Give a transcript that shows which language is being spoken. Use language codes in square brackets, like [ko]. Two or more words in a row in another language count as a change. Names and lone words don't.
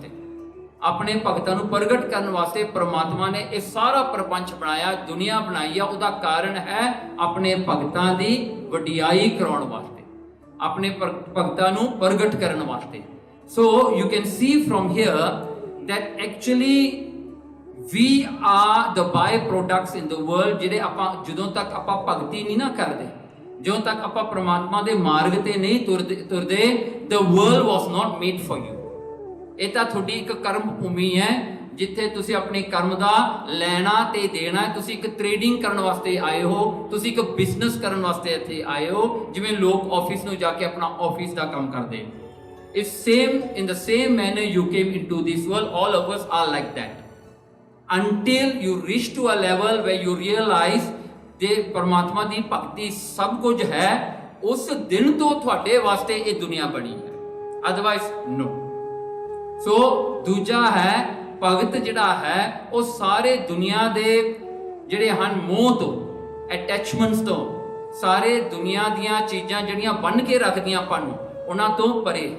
[pa] ਆਪਣੇ ਭਗਤਾਂ ਨੂੰ ਪ੍ਰਗਟ ਕਰਨ ਵਾਸਤੇ ਪਰਮਾਤਮਾ ਨੇ ਇਹ ਸਾਰਾ ਪ੍ਰਪੰਚ ਬਣਾਇਆ, ਦੁਨੀਆ ਬਣਾਈ ਆ। ਉਹਦਾ ਕਾਰਨ ਹੈ ਆਪਣੇ ਭਗਤਾਂ ਦੀ ਵਡਿਆਈ ਕਰਾਉਣ ਵਾਸਤੇ, ਆਪਣੇ ਭਗਤਾਂ ਨੂੰ ਪ੍ਰਗਟ ਕਰਨ ਵਾਸਤੇ। [en] so you can see from here that actually we are the by-products in the world, [pa] ਜਿਹੜੇ ਆਪਾਂ ਜਦੋਂ ਤੱਕ ਆਪਾਂ ਭਗਤੀ ਨਹੀਂ ਨਾ ਕਰਦੇ, ਜਦੋਂ ਤੱਕ ਆਪਾਂ ਪਰਮਾਤਮਾ ਦੇ ਮਾਰਗ ਤੇ ਨਹੀਂ ਤੁਰਦੇ, [en] the world was not made for you। [pa] ਇਹ ਤਾਂ ਤੁਹਾਡੀ ਇੱਕ ਕਰਮ ਭੂਮੀ ਹੈ ਜਿੱਥੇ ਤੁਸੀਂ ਆਪਣੇ ਕਰਮ ਦਾ ਲੈਣਾ ਤੇ ਦੇਣਾ ਹੈ। ਤੁਸੀਂ ਇੱਕ ਟ੍ਰੇਡਿੰਗ ਕਰਨ ਵਾਸਤੇ ਆਏ ਹੋ, ਤੁਸੀਂ ਇੱਕ ਬਿਜ਼ਨਸ ਕਰਨ ਵਾਸਤੇ ਇੱਥੇ ਆਏ ਹੋ, ਜਿਵੇਂ ਲੋਕ ਆਫਿਸ ਨੂੰ ਜਾ ਕੇ ਆਪਣਾ ਆਫਿਸ ਦਾ ਕੰਮ ਕਰਦੇ। [en] is same in the same manner you came into this world, all of us are like that until you reach to a level where you realize [pa] ਦੇ ਪਰਮਾਤਮਾ ਦੀ ਭਗਤੀ ਸਭ ਕੁਝ ਹੈ। ਉਸ ਦਿਨ ਤੋਂ ਤੁਹਾਡੇ ਵਾਸਤੇ ਇਹ ਦੁਨੀਆ ਬਣੀ ਹੈ, [en] otherwise no. [pa] ਸੋ ਦੂਜਾ ਹੈ ਭਗਤ ਜਿਹੜਾ ਹੈ ਉਹ ਸਾਰੇ ਦੁਨੀਆ ਦੇ ਜਿਹੜੇ ਹਨ ਮੋਹ ਤੋਂ, ਅਟੈਚਮੈਂਟਸ ਤੋਂ, ਸਾਰੇ ਦੁਨੀਆ ਦੀਆਂ ਚੀਜ਼ਾਂ ਜਿਹੜੀਆਂ ਬੰਨ ਕੇ ਰੱਖਦੀਆਂ ਆਪਾਂ ਨੂੰ, ਉਹਨਾਂ ਤੋਂ ਪਰੇ ਹੈ।